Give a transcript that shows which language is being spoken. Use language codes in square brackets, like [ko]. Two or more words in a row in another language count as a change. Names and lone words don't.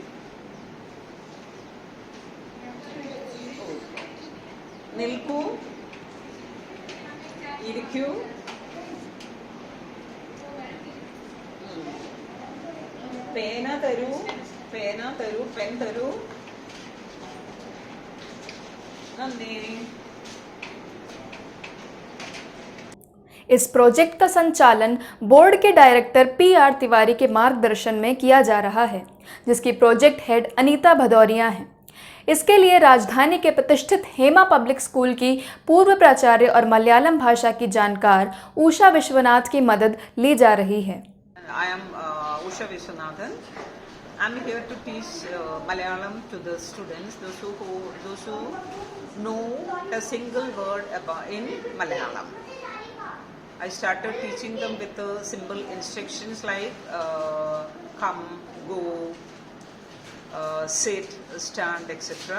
[ml] നിൽക്കൂ, ഇരിക്കൂ, പേന തരൂ, പേന തരൂ, പെൻ തരൂ. നന്ദി. [hi] इस प्रोजेक्ट का संचालन बोर्ड के डायरेक्टर PR तिवारी के मार्गदर्शन में किया जा रहा है, जिसकी प्रोजेक्ट हेड अनीता भदौरिया हैं। इसके लिए राजधानी के प्रतिष्ठित हेमा पब्लिक स्कूल की पूर्व प्राचार्य और मलयालम भाषा की जानकार उषा विश्वनाथ की मदद ली जा रही है। [en] I am Usha Vishwanathan. I am here to teach Malayalam to the students, those who know a single word in Malayalam. I started teaching them with simple instructions like come, go, sit, stand, etc.